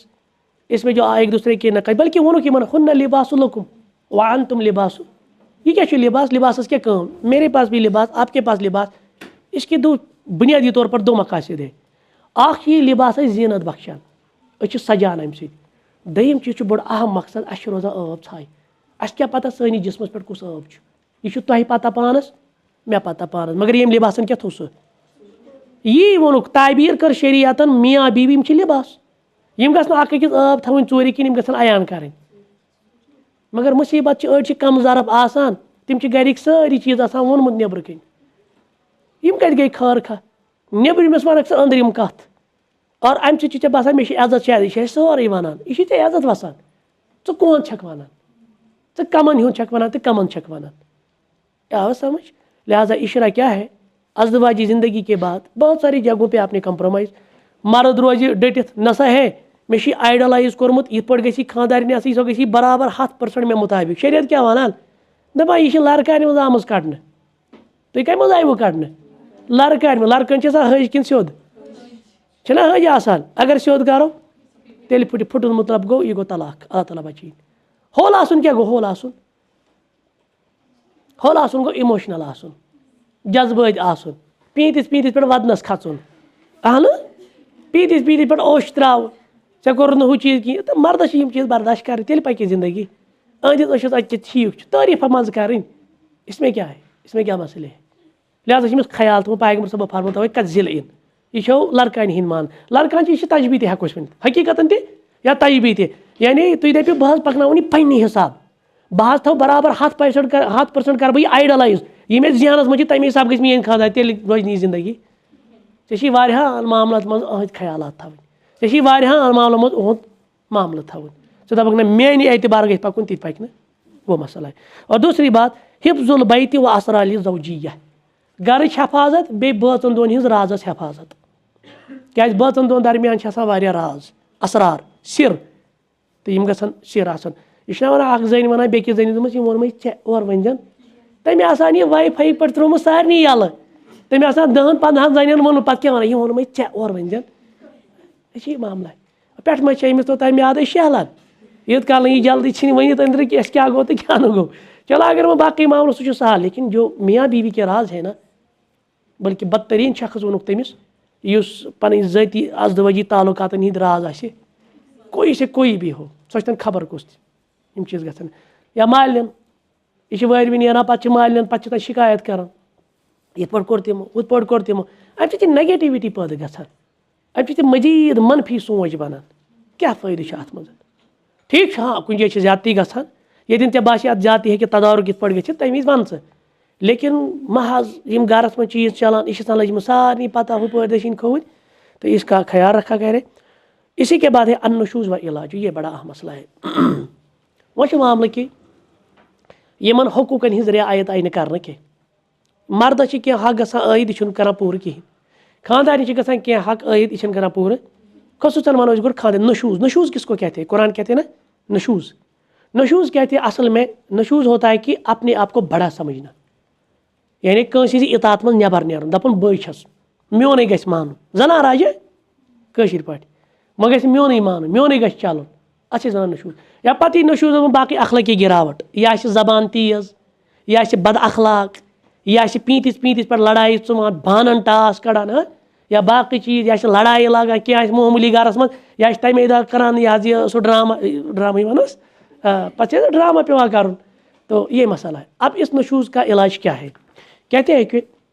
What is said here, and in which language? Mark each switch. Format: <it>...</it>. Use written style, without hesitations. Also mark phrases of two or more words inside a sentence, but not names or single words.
<ur>اس میں جو ایک دوسرے کی نقل بلکہ</ur> <ks>وونُکھ یِمن</ks> <ar>ہُنَّ لِباسُ لَكُم وَأَنتُم لِباسُ</ar> <ks>یہ کیا چھُ لباس لباسس کیا کٲم</ks> <ur>میرے پاس بھی لباس آپ کے پاس لباس اس کے دو بنیادی طور پر 2 مقاصد ہے</ur> <ks>اکھ یہ لباس ہے زینت بخشان أسۍ چھِ سجان امہِ سۭتۍ دوٚیِم چیٖز چھُ بوٚڑ اہم مقصد اَسہِ چھُ روزان ٲب ژھاے اَسہِ کیٛاہ پتہ سٲنِس جسمس پٮ۪ٹھ کُس ٲب چھُ یہ چھُ تۄہہِ پتہ پانس مےٚ پتہ پانس مگر ییٚمۍ لباسن کیٛاہ تھوٚو سُہ یی ووٚنُکھ تعبیٖر کٔر شریعتن میاں بیوی یِم چھِ لباس یِم گژھن اکھ أکِس ٲب تھاوٕنۍ ژوٗرِ کِنۍ یِم گژھن عیان کَرٕنۍ مگر مُصیبت چھِ أڑۍ چھِ کم ظرف آسان تِم چھِ گرِکۍ سٲری چیٖز آسان ووٚنمُت نیٚبرٕ کِنۍ یِم کتہِ گٔے خٲر کھاہ نیٚبرِمِس وَنکھ ژٕ أنٛدرِم کتھ اور امہِ سۭتۍ چھُ ژےٚ باسان مےٚ چھِ عزت شاید یہِ چھِ اَسہِ سورُے وَنان یہِ چھِ ژےٚ عزت وسان ژٕ کون چھکھ وَنان ژٕ کمن ہُنٛد چھکھ وَنان تہٕ کمن چھکھ وَنان آو سمجھ لہٰذا</ks> <ur>عشرہ کیا ہے ازدواجی زندگی کے بعد بہت ساری جگہوں پہ آپ نے کمپرومائز</ur> <ks>مرد روزِ ڈٔٹِتھ نسا ہے مےٚ چھِ آیڈلایز کوٚرمُت یِتھ پٲٹھۍ گژھِ یہِ خانٛدارنہِ آسٕنۍ سۄ گژھِ برابر 100% مےٚ مُطابق شریعت کیٛاہ وَنان دَپان یہِ چھِ لڑکانہِ منٛز آمٕژ کڑنہٕ تُہۍ کَمہِ منٛز آیوٕ کڑنہٕ لڑکانہِ منٛز لڑکن چھِ آسان ۂج کِنہٕ سیوٚد چھِنا ۂج آسان اگر سیوٚد کرو تیٚلہِ پھُٹُن مطلب گوٚو یہِ گوٚو طلاق اللہ تعالیٰ بچٲیِن ہول آسُن کیٛاہ گوٚو ہول آسُن گوٚو اِموشنل آسُن جذبٲتۍ آسُن پیٖنٛتِس پٮ۪ٹھ ودنس کھژُن اہن پیٖنٛتِس پٮ۪ٹھ اوٚش تراوُن ژےٚ کوٚرُتھ نہٕ ہُہ چیٖز کِہیٖنۍ تہٕ مردس چھِ یِم چیٖز برداشت کرٕنۍ تیٚلہِ پکہِ زندگی أہنٛدِس أچھس اَتہِ ٹھیٖک چھُ تعریٖفا منٛزٕ کرٕنۍ</ks> <ur>اس میں کیا ہے اس میں کیا مسئلہ ہے</ur> <ks>لہٰذا چھِ أمِس خیال تھوٚمُت پیغمبر صٲبو فرموو تَوَے کَتھ ضِلہٕ یِن یہِ چھو لڑکانہِ ہِنٛدۍ مان لڑکان چھِ یہِ چھِ تجبی تہِ ہٮ۪کو أسۍ ؤنِتھ حقیٖقتن تہِ یا تجبی تہِ یعنی تُہۍ دٔپِو بہٕ حظ پکناوُن یہِ پننہِ حساب بہٕ حظ تھاو برابر 100% کرٕ بہٕ یہِ آیڈلایز یہِ مےٚ ذہنس منٛز چھِ تَمہِ حساب گژھِ میٲنۍ خانٛدار تیٚلہِ روزِ نہٕ یہِ زندگی ژےٚ چھی واریاہن معاملاتن منٛز أہنٛدۍ خیالات تھاوٕنۍ ژےٚ چھی واریاہن معاملن منٛز اُہُنٛد معاملہٕ تھاوُن ژٕ دپکھ نہ میانہِ اعتبار گژھِ پکُن تہِ پکہِ نہٕ</ks> <ur>وہ مسئلہ ہے اور دوسری بات</ur> <ar>حفظ البیت و اسرار زوجیہ</ar> <ks>گرٕچ حفاظت بیٚیہِ بٲژن دۄن ہِنٛز رازس حفاظت کیازِ بٲژن دۄن درمیان چھِ آسان واریاہ راز اسرار سر تہٕ یِم گژھن سر آسُن یہِ چھُنہ وَنان اکھ زٔنۍ وَنان بیٚکِس زٔنہِ دوٚپمَس یِم ووٚنمَے ژےٚ اورٕ ؤنۍ زٮ۪ن تٔمۍ آسان یہِ واے فاے پٮ۪ٹھ ترٛوومُت سارنٕے یَلہٕ تٔمۍ آسان 10-15 زَنٮ۪ن ووٚنمُت پَتہٕ کیٛاہ وَنان یہِ ووٚنمَے ژےٚ اورٕ ؤنۍ زٮ۪ن یہِ چھِ یہِ معاملہ پٮ۪ٹھٕ ما چھِ أمِس توٚتام میادَے شہلان یوٗت کال نہٕ یہِ جلدی ژھٕنہِ ؤنِتھ أنٛدرٕ کہِ اَسہِ کیٛاہ گوٚو تہٕ کیٛاہ نہٕ گوٚو چلو اگر وۄنۍ باقٕے معاملہٕ سُہ چھُ سہل</ks> <ur>لیکن جو میاں بیوی کے راز ہے نا</ur> <ks>بلکہ بدتریٖن شخص ووٚنُکھ تٔمِس یُس پنٕنۍ ذٲتی ازدوٲجی تعلقاتن ہِنٛدۍ راز آسہِ</ks> <ur>کوئی سے کوئی بھی ہو</ur> <ks>سۄ چھِ تَن خبر کُس تہِ یِم چیٖز گژھن یا مالنٮ۪ن یہِ چھِ وٲروِ نیران پَتہٕ چھِ مالنٮ۪ن پَتہٕ چھِ تَتھ شِکایت کران یِتھ پٲٹھۍ کوٚر تِمو ہُتھ پٲٹھۍ کوٚر تِمو اَمہِ سۭتۍ چھِ نگیٹِوِٹی پٲدٕ گژھان اَمہِ سۭتۍ چھِ مٔزیٖد منفی سونٛچ بَنان کیٛاہ فٲیدٕ چھُ اَتھ منٛز ٹھیٖک چھُ ہاں کُنہِ جایہِ چھِ زیادتی گژھان ییٚتٮ۪ن ژےٚ باسہِ اَتھ زیادتی ہیٚکہِ تدارُک یِتھ پٲٹھۍ گٔژھِتھ تَمہِ وِزِ وَن ژٕ لیکن محض یِم گرس منٛز چیٖز چلان یہِ چھِ آسان لٔجمٕژ سارنٕے پتہ ہُپٲرۍ دٔچھِنۍ کھوٚوٕرۍ</ks> <ur>تو اس کا خیال رکھا کرے اسی کے بعد ہے النشوز و علاج یہ بڑا اہم مسئلہ ہے</ur> <ks>وۄنۍ چھُ معاملہٕ کہِ یِمن حقوٗقن ہِنٛز رعایت آیہِ نہٕ کرنہٕ کینٛہہ مردس چھِ کینٛہہ حق گژھان عٲید یہِ چھُنہٕ کران پوٗرٕ کِہینۍ خاندارنہِ چھِ گژھان کینٛہہ حق عٲید یہِ چھِنہٕ کران پوٗرٕ خصوٗصاً وَنو أسۍ گۄڈٕ خاندار</ks> <ur>نشوز کس کو کہتے ہیں قرآن کہتے ہیں نا نشوز کہتے ہیں اصل میں نشوز ہوتا ہے کہ اپنے آپ کو بڑا سمجھنا یعنی</ur> <ks>کٲنٛسہِ ہِنٛزِ اطاعت منٛز نٮ۪بر نیرُن دَپُن بٕے چھَس میونُے گژھِ مانُن زَنان راجے کٲشِر پٲٹھۍ وۄنۍ گژھِ میونُے مانُن میونُے گژھِ چلُن اَتھ چھِ وَنان نشوز یا پتہٕ یی نشوز باقٕے اخلٲقی گِراوٹ یہِ آسہِ زبان تیز یہِ آسہِ بد اخلاق یہِ آسہِ پیٖنٛتِس پٮ۪ٹھ لڑایہِ ژُمان بانن ٹاس کڑان یا باقٕے چیٖز یہِ آسہِ لڑایہِ لاگان کینٛہہ آسہِ معموٗلی گرس منٛز یہِ آسہِ تَمے دۄہ کران یہِ حظ یہِ سُہ ڈرامہٕے وَنس پتہٕ چھِ ڈرامہ پیٚوان کرُن</ks> <ur>تو یہ مسئلہ ہے اب اس نشوز کا علاج کیا ہے کہتے ہیں کہ</ur>